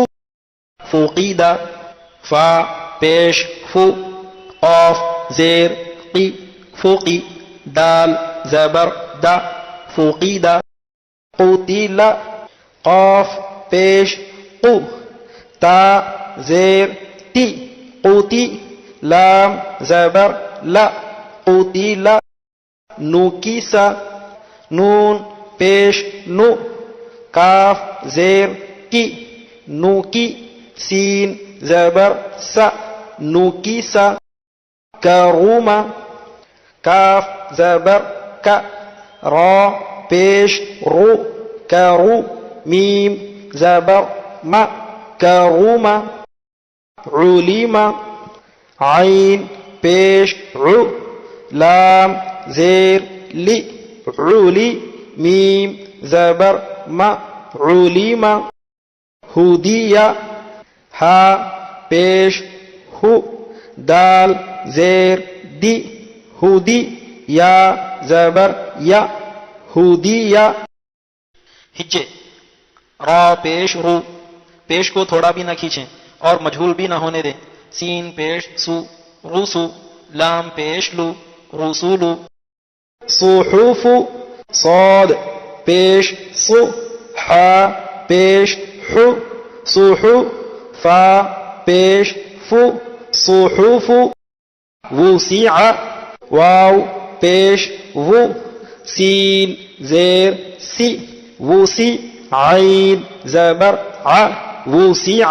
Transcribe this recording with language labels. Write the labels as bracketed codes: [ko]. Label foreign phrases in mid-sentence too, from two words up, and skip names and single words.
[ur] فوقیدہ، فا پیش فو، قاف زیر قی، فوقی، دال زبر دا، فوقیدہ۔ قتل، قاف پیش قو، تا زیر تی، قوتی، لام زبر لا، قتل۔ نوکیس، نون پیش نو، کاف زیر کی، نوکی، سین زبر سا، نوکیس۔ کروم، کاف زبر کا، را پیش رو، کرو، میم زبر ما، کروم۔ علیم، عین پیش عو، لام زیر لی، علی، میم زبر ما، علیم۔ ہدیہ، ہا پیش ہو، دال زیر دی، ہدی، یا زبر یا، ہدیہ۔ ہجے: را پیش رو، پیش کو تھوڑا بھی نہ کھینچیں اور مجہول بھی نہ ہونے دیں، سین پیش سو، رسو، لام پیش لو، رسولو۔ صحف، صاد پیش صو، ح پیش حو، صحو، فا پیش فو، صحف۔ وسع، واو پیش وو، سین زیر سی، وسی، عین زبر ع، وسع۔